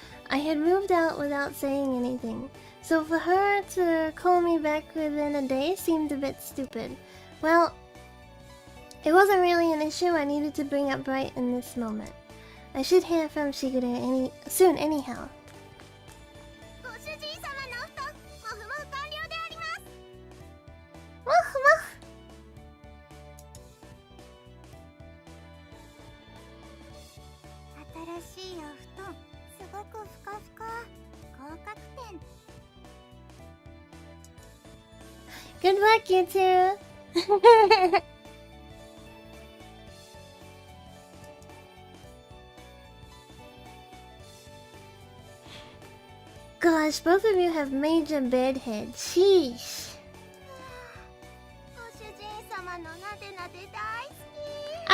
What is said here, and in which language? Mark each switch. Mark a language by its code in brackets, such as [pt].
[en] I had moved out without saying anything, so for her to call me back within a day seemed a bit stupid. Well, it wasn't really an issue I needed to bring up right in this moment. I should hear from Shigure soon anyhow. [ja] ご主人様のお布団、もふもふ完了であります。 [en] Woof woof. [ja] 新しいお布団、すごくふかふか。合格点。 [en] Good luck, you two. Gosh, both of you have major bedhead. Sheesh. [ja] ご主人様のなでなで大好き。